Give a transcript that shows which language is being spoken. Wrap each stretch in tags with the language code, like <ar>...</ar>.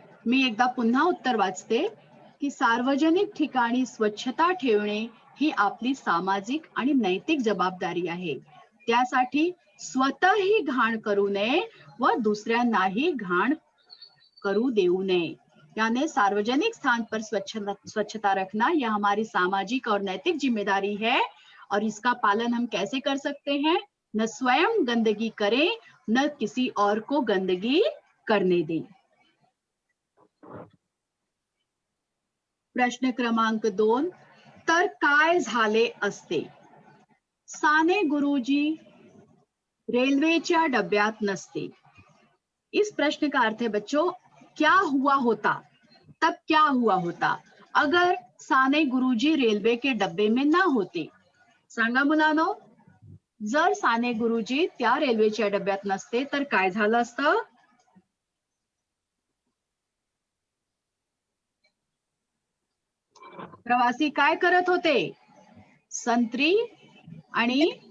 <mr>मी एकदा पुन्हा उत्तर वाचते की सार्वजनिक ठिकाणी स्वच्छता ठेवणे ही आपली सामाजिक आणि नैतिक जबाबदारी आहे. त्यासाठी स्वतःही घाण करू नये व दुसऱ्यांनाही घाण करू देऊ नये.</mr> <hi>यानी सार्वजनिक स्थान पर स्वच्छता रखना यह हमारी सामाजिक और नैतिक जिम्मेदारी है. और इसका पालन हम कैसे कर सकते हैं? न स्वयं गंदगी करें, न किसी और को गंदगी करने दें.</hi> <mr>प्रश्न क्रमांक 2. तर काय झाले असते? साने गुरुजी रेलवेच्या डब्यात नसते.</mr> <hi>इस प्रश्न का अर्थ है बच्चों, क्या हुआ होता, तब क्या हुआ होता अगर साने गुरुजी रेल्वे के डब्बे में ना होते?</hi> <mr>सांगा मुलांनो, जर साने गुरुजी त्या रेल्वेच्या डब्यात नसते तर काय झालं असतं? प्रवासी काय करत होते? संत्री आणि</mr>